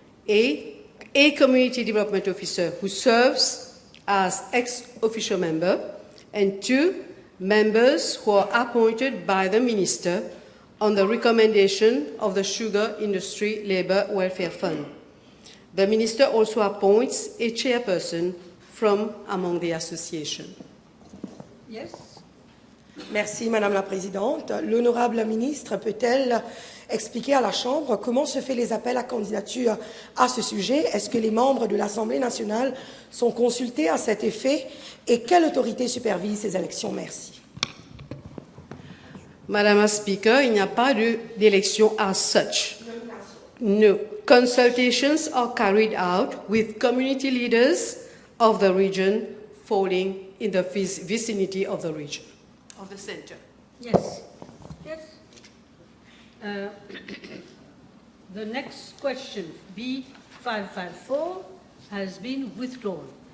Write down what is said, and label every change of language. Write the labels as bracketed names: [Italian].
[English] A community development officer who serves as ex-officio member, and 2. members who are appointed by the Minister on the recommendation of the Sugar Industry Labour Welfare Fund. The Minister also appoints a chairperson from among the association. Yes. [French] Merci, Madame la Présidente. L'honorable ministre peut-elle expliquer à la Chambre comment se fait les appels à candidature à ce sujet? Est-ce que les membres de l'Assemblée nationale sont consultés à cet effet? Et quelle autorité supervise ces élections? Merci. Madame la Speaker, il n'y a pas d'élection [English] as such. No. Consultations are carried out with community leaders of the region falling in the vicinity of the region, of the center. Yes. Yes. The next question, B554, has been withdrawn.